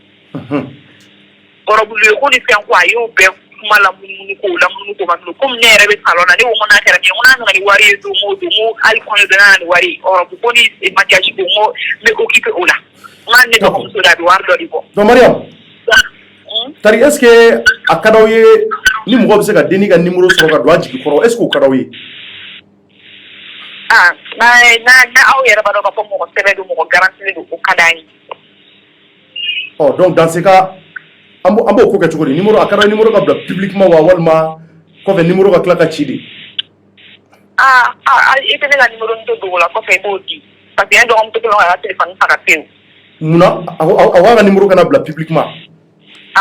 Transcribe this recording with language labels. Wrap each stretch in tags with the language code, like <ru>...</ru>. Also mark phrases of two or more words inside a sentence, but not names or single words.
<bm>Ɔrɔbulu ye ko ni fɛn ko a y'o bɛɛ kuma lamunumunu ko ka tunu komi ne yɛrɛ bɛ salon na ne ko n'a kɛra min ye ko n'a nana ni wari ye don o don hali kɔɲɔ don n'a nana ni wari ye ɔrɔbu ko ni maquillage don n bɛ occuper o la n ka ne dɔgɔmuso de a bɛ wari dɔ de bɔ. Donc Mariam tari</bm> <fr>est ce que</fr> <bm>a ka d'aw ye ni mɔgɔ bɛ se ka denni ka numéro sɔrɔ ka don a jigi kɔrɔ</bm> <fr>est ce que</fr> <bm>o ka d'aw ye? Na aw yɛrɛ b'a dɔn k'a fɔ mɔgɔ sɛbɛn don mɔgɔ garantilen don o ka d'an ye. Donc</bm> <fr>dans ce cas</fr> <bm>an b'o ko kɛ cogo di numéro a ka d'aw ye numéro ka bila publiquement wa walima kɔfɛ numéro ka tila ka ci de? I tɛ ne ka numéro to dogo la kɔfɛ i b'o di parce que ne dɔgɔmuso kelen ka téléphone faga pewu. Munna a ka numéro kana bila publiquement?</bm>